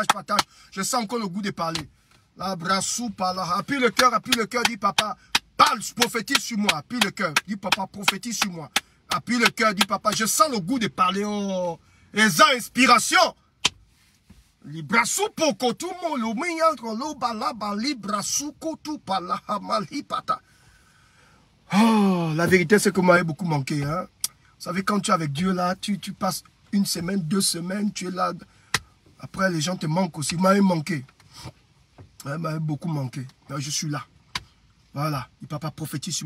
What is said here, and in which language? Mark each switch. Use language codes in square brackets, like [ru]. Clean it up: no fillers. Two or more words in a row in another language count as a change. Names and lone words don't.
[fr] Je sens encore le goût de parler. La brassou, par là. Appuie le cœur, dis papa. Parle, prophétise sur moi. Appuie le cœur. Dis papa, prophétise sur moi. Appuie le cœur, dis papa. Je sens le goût de parler. Oh, et ça, inspiration. Librasu poko tout mon lo miyantre lo balaba librasu kotu pala hamali pata. Oh, la vérité c'est que moi j'ai beaucoup manqué. Hein? Vous savez, quand tu es avec Dieu là, tu passes 1 semaine, 2 semaines, tu es là. Après les gens te manquent aussi. Moi j'ai manqué. Ouais, m'a beaucoup manqué. Mais je suis là. Voilà. Et papa prophétise sur moi.